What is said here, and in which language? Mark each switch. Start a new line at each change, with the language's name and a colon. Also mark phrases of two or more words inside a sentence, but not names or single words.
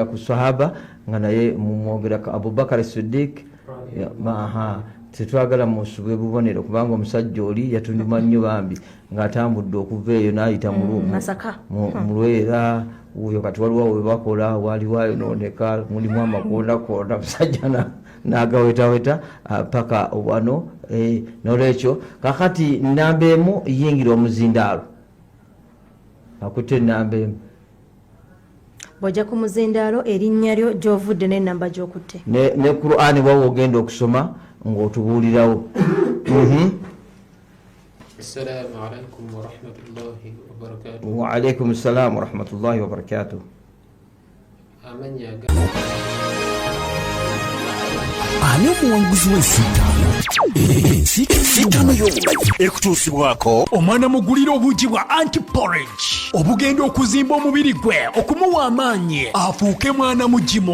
Ganda: ku sahaba nga naye mumwogerako Abubakar Siddiq tetwagala musubwe bubonero kubanga omusajja oli yatundima nnyo bambi ng'atambudde okuva eyo n'ayita mu Lwera oyo kati waliwo we bakola waliwo ayonooneka mulimu amakondakonda omusajja n'agawetaweta paka wano n'olwekyo kakati nnamba emu yingira omuzindaalo akutte ennamba emu bw'ojja ku muzindaalo erinnya lyo gy'ovudde n'ennamba gy'okutte ne Qur'ani bwawe ogenda okusoma ng'otubuulirawo.
Arabic: السلام عليكم ورحمة الله وبركاته. وعليكم السلام ورحمة الله وبركاته.
Ganda: Ani omuwanguzi w'ensiitaano y'obumanyi ekutuusibwako omwana mugulira obuugi bwa anti-porridge obugenda okuzimba omubiri gwe okumuwa amaanyi afuuke mwana mugimu.